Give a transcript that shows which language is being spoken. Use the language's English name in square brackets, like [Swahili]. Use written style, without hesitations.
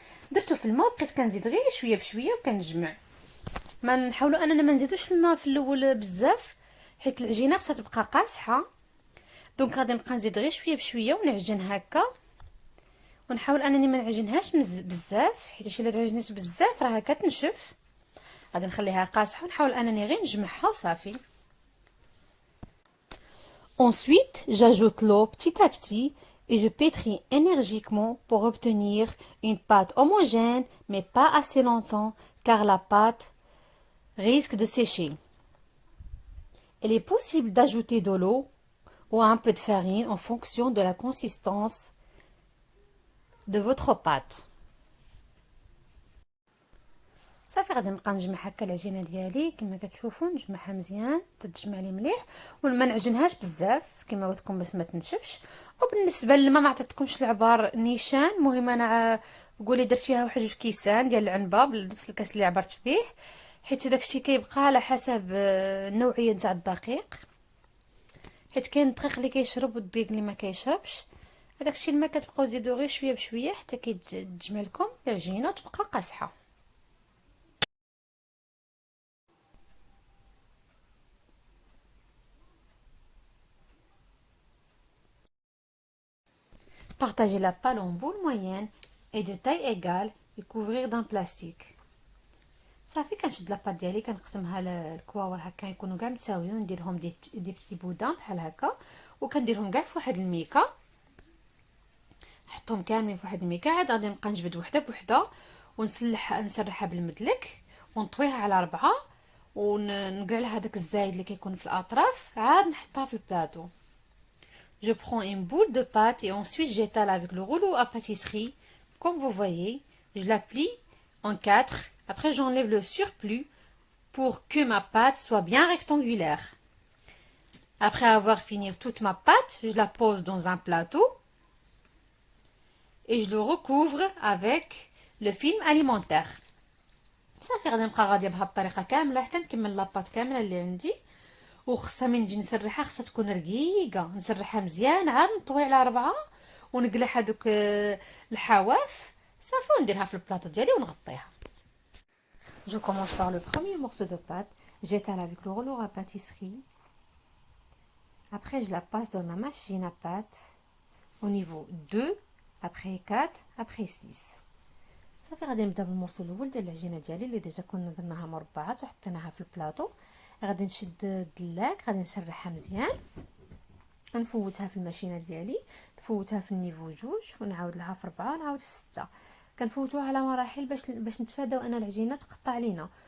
[Arabic] درتو في الماء، بقيت كنزيد غير شويه بشويه وكنجمع. ما نحاولوا اننا ما نزيدوش الماء في الاول بزاف حيت العجينه خصها تبقى قاصحه. دونك غادي نبقى نزيد غير شويه بشويه ونعجن هكا، ونحاول انني ما نعجنهاش بزاف حيت الا تعجنت بزاف راها كتنشف. غادي نخليها قاصحه ونحاول انني غير نجمعها وصافي. [French] Ensuite, j'ajoute l'eau petit à petit et je pétris énergiquement pour obtenir une pâte homogène mais pas assez longtemps car la pâte risque de sécher. Il est possible d'ajouter de l'eau ou un peu de farine en fonction de la consistance de votre pâte. [Arabic] صافي غادي نبقى نجمع هكا العجينه ديالي كما كتشوفوا، نجمعها مزيان تتجمع لي مليح وما نعجنهاش بزاف كما قلت لكم باش ما تنشفش. وبالنسبه للماء ما عطيتكمش العبار نيشان، المهم انا قولي درت فيها واحد جوج كيسان ديال العنبه بنفس الكاس اللي عبرت به، حيت داكشي كيبقى على حسب النوعيه تاع الدقيق، حيت كاين الدقيق اللي كيشرب والدقيق اللي ما كيشربش. هذاك الشيء الماء كتبقاو تزيدوا غير شويه بشويه حتى كيتجمع لكم العجينه وتبقى قاصحه. [French] Partager la pâte en boules moyennes et de taille égale et couvrir d'un plastique. [Arabic] صافي كنشد لاباط ديالي كنقسمها للكواور هكا يكونوا كاع متساويين، ونديرهم [French] دي بتي بودان [Arabic] بحال هكا وكنديرهم كاع في واحد الميكا، نحطهم كاملين في واحد الميكا. عاد غادي نبقى نجبد وحده بوحده نسرحها بالمدلك ونطويها على 4 ونقلع لها داك الزايد اللي كيكون في الاطراف، عاد نحطها في البلاطو. [French] Je prends une boule de pâte et ensuite j'étale avec le rouleau à pâtisserie. Comme vous voyez, je la plie en 4. Après, j'enlève le surplus pour que ma pâte soit bien rectangulaire. Après avoir fini toute ma pâte, je la pose dans un plateau et je le recouvre avec le film alimentaire. [Arabic] صافي غادي نبقى غاديه بهاد الطريقه كامله حتى نكمل لاباط كامله اللي عندي. وخصها من نجي نسرحها خصها تكون رقيقه، نسرحها مزيان عاد نطوي على 4 ونقلع هذوك الحواف صافي ونديرها في البلاطو ديالي ونغطيها. [French] Je commence par le premier morceau de pâte, j'étale avec le rouleau à pâtisserie. Après je la passe dans la machine à pâte au niveau 2, après 4, après 6. [Arabic] صافي غادي نبدا بالمرسول الاول ديال العجينه ديالي اللي ديجا كنا درناها مربعات وحطيناها في البلاطو. غادي نشد الدلاك غادي نسرحها مزيان ونفوتها في الماشينه ديالي، نفوتها في النيفو 2 ونعاود لها في 4 ونعاود في 6. كنفوتوها على مراحل باش نتفاداو ان العجينه تقطع لينا.